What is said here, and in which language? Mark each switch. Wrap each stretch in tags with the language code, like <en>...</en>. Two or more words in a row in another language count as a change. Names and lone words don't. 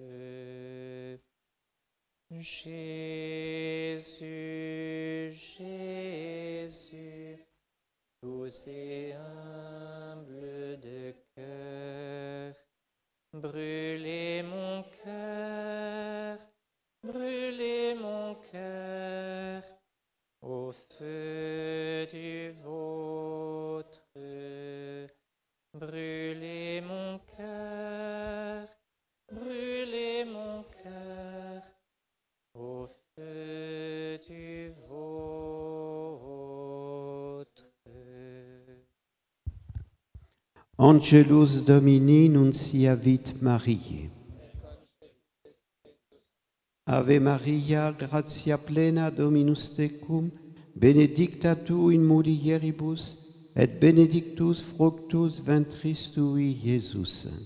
<fr>Jésus, Jésus, doux et humble de cœur, brûlez mon cœur au feu du vôtre. Brûlez mon cœur au feu du vôtre.</fr> <la>Angelus Domini nunciavit Mariae. Ave Maria, gratia plena Dominus tecum, benedicta tu in mulieribus, et benedictus fructus ventris tui, Iesus.</la>